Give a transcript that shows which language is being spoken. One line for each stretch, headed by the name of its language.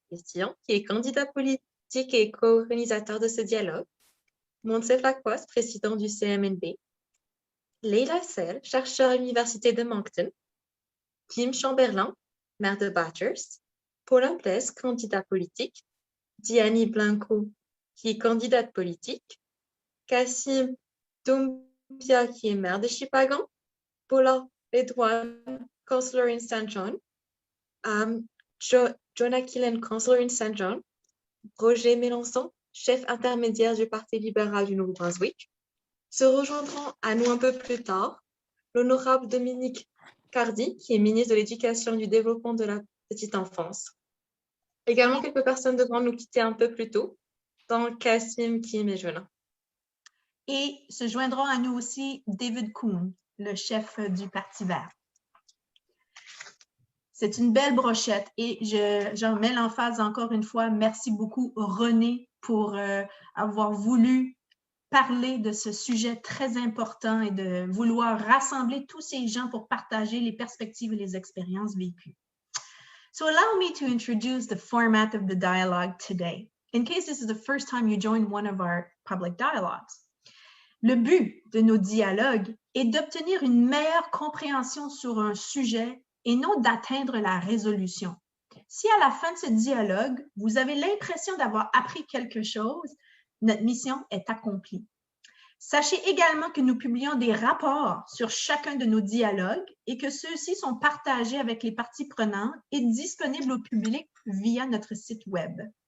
French: Christian, qui est candidat politique et co-organisateur de ce dialogue, Moncef Lacroix, président du CMNB, Leila Sel, chercheur à l'Université de Moncton, Kim Chamberlain, maire de Bathurst, Paulin Blaise, candidat politique, Diani Blanco, qui est candidate politique, Kassim Doumbia, qui est maire de Chipagan, Paula Redouane,
English: councillor in St. John, Jonah Killen, councillor in St.
French: John, Roger Mélenchon, chef intermédiaire du Parti libéral du Nouveau-Brunswick. Se rejoindront à nous un peu plus tard l'honorable Dominique Cardi, qui est ministre de l'Éducation et du Développement de la Petite Enfance. Également, quelques personnes devront nous quitter un peu plus tôt, dont Kassim, Kim et Jonah. Et se joindront à nous aussi David Kuhn, le chef du Parti vert. C'est une belle brochette et j'en mets l'emphase encore une fois. Merci beaucoup, René, pour avoir voulu parler de ce sujet très important et de vouloir rassembler tous ces gens pour partager les perspectives et les expériences vécues.
English: So allow me to introduce the format of the dialogue today, in case this is the first time you join one of our public dialogues.
French: Le but de nos dialogues est d'obtenir une meilleure compréhension sur un sujet et non d'atteindre la résolution. Si à la fin de ce dialogue, vous avez l'impression d'avoir appris quelque chose, notre mission est accomplie. Sachez également que nous publions des rapports sur chacun de nos dialogues et que ceux-ci sont partagés avec les parties prenantes et disponibles au public via notre site Web.